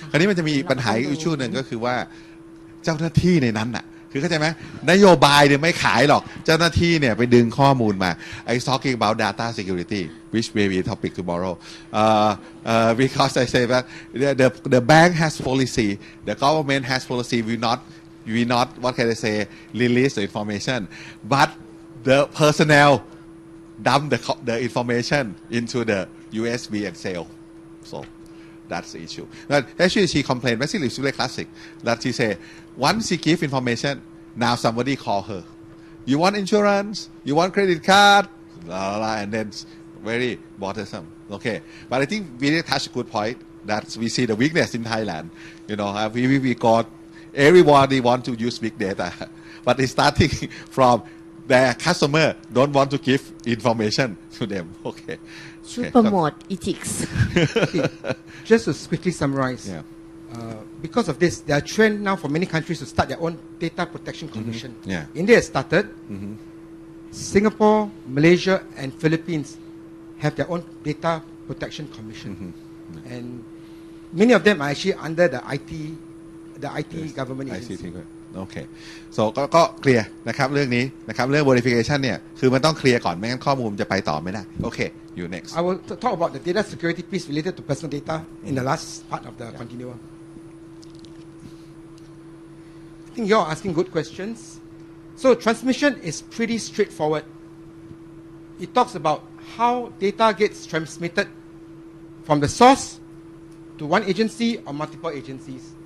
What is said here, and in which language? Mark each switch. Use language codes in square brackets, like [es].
[th] คราวนี้มันจะมีปัญหาอีกชูหนึ่งก็คือว่าเจ้าหน้าที่ในนั้นน่ะคือเข้าใจไหมนโยบายเนี่ยไม่ขายหรอกเจ้าหน้าที่เนี่ยไปดึงข้อมูลมา [en] I talking about data security which may be a topic tomorrow because I say that the bank has policy the government has policy will not what can I say release the information but the personnel dump the information into the USB and sell so that's the issue. But actually, she complained. Basically, it's really classic. That she say, once she give information, now somebody call her. You want insurance? You want credit card? La, la, la, and then very bothersome. Okay, but I think we did touch a good point that we see the weakness in Thailand. You know, we got everybody want to use big data, but it's starting from their customer don't want to give information to them. Okay. Should promote ethics. Just to quickly summarize, Yeah. Because of this, there are trend now for many countries to start their own data protection commission. Yeah. India has started. Singapore, Malaysia, and Philippines have their own data protection commission, and many of them are actually under the IT government agency. [th] โอเค so ก็เคลียร์นะครับเรื่องนี้นะครับเรื่อง verification เนี่ยคือมันต้องเคลียร์ก่อนไม่งั้นข้อมูลจะไปต่อไม่ได้โอเค [en] you next I will talk about the data security piece related to personal data in the last part of the continuum. I think you're asking good questions. So transmission is pretty straightforward. It talks about how data gets transmitted from the source to one agency or multiple agencies.